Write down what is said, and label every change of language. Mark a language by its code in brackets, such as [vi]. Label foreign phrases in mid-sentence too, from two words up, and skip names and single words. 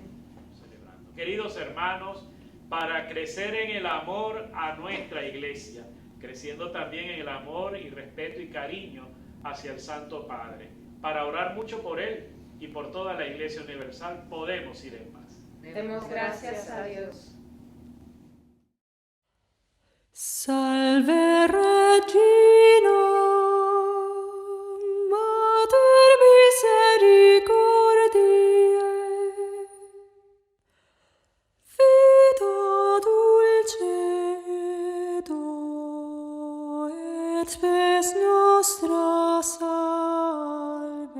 [es] Queridos hermanos, para crecer en el amor a nuestra Iglesia, creciendo también en el amor y respeto y cariño hacia el Santo Padre, para orar mucho por Él y por toda la Iglesia Universal, podemos ir en paz. Demos gracias a Dios. [la] Salve Regina, Mater misericordiae, vita dulcedo et spes nostra salvationem.